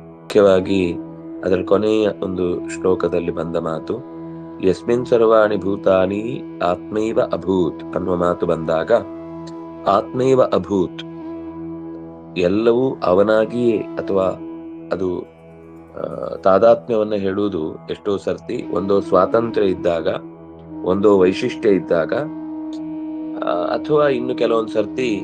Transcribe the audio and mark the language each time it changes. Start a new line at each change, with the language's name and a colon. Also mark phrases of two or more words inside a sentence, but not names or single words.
Kannada: ಮುಖ್ಯವಾಗಿ ಅದರ ಕೊನೆಯ ಒಂದು ಶ್ಲೋಕದಲ್ಲಿ ಬಂದ ಮಾತು,
Sanskrit: ಯಸ್ಮಿನ್ ಸರ್ವಾಣಿ ಭೂತಾನಿ ಆತ್ಮೈವ ಅಭೂತ್
Kannada: ಅನ್ನುವ ಮಾತು ಬಂದಾಗ,
Sanskrit: ಆತ್ಮೈವ ಅಭೂತ್
Kannada: ಎಲ್ಲವೂ ಅವನಾಗಿಯೇ, ಅಥವಾ ಅದು ತಾದಾತ್ಮ್ಯವನ್ನ ಹೇಳುವುದು ಎಷ್ಟೋ ಸರ್ತಿ ಒಂದೋ ಸ್ವಾತಂತ್ರ್ಯ ಇದ್ದಾಗ, ಒಂದೋ ವೈಶಿಷ್ಟ್ಯ ಇದ್ದಾಗ, ಅಥವಾ ಇನ್ನು ಕೆಲವೊಂದು ಸರ್ತಿ